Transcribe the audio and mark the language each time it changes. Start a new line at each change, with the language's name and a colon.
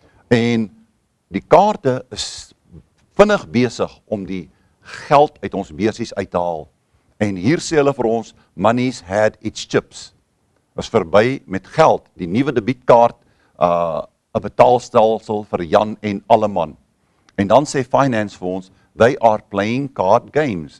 Afrikaans: En die kaarte is vinnig besig om die geld uit ons beursies uit te haal. En hier sê hulle vir ons,
English: money's had its chips.
Afrikaans: Was verby met geld, die nuwe debietkaart, 'n betaalstelsel vir Jan en Alleman. En dan sê
English: finance
Afrikaans: vir ons,
English: they are playing card games.